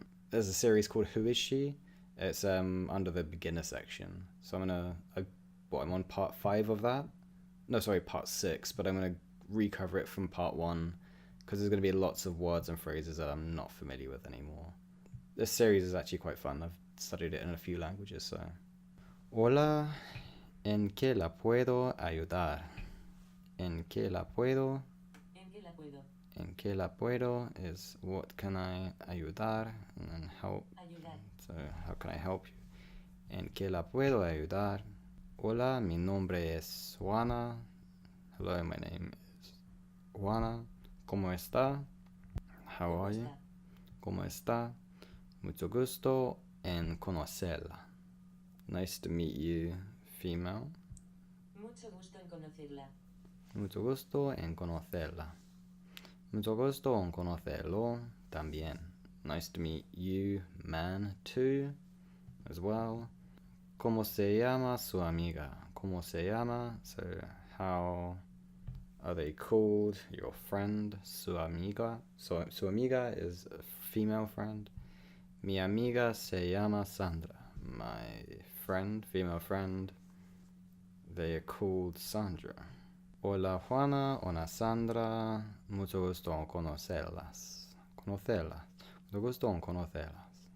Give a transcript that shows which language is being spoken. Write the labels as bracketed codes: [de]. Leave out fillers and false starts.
[en] there's a series called Who Is She? It's under the beginner section. So I'm on part 5 of that? No, sorry, part 6, but I'm going to recover it from part 1, because there's going to be lots of words and phrases that I'm not familiar with anymore. This series is actually quite fun. I've studied it in a few languages, so... [es] Hola, ¿en qué la puedo ayudar? ¿En qué la puedo? ¿En qué la puedo ¿En qué la puedo [en] is what can I [es] ayudar? [en] And then help. [es] ayudar? [en] So, how can I help you? [es] ¿En qué la puedo ayudar? Hola, mi nombre es Juana. [en] Hello, my name is Juana. ¿Cómo está? How are you? [es] ¿Cómo está? Mucho gusto en conocerla. [en] Nice to meet you, female. [es] Mucho gusto en conocerla. Mucho gusto en conocerla. Mucho gusto en conocerlo también. [en] Nice to meet you, man, too, as well. [es] ¿Cómo se llama su amiga? ¿Cómo se llama? [en] So, how are they called? Your friend, [es] su amiga. [en] So, su amiga is a female friend. [es] Mi amiga se llama Sandra. [en] My friend, female friend, they are called Sandra. [es] Hola Juana, hola Sandra, mucho gusto en conocerlas. Mucho gusto en conocerlas.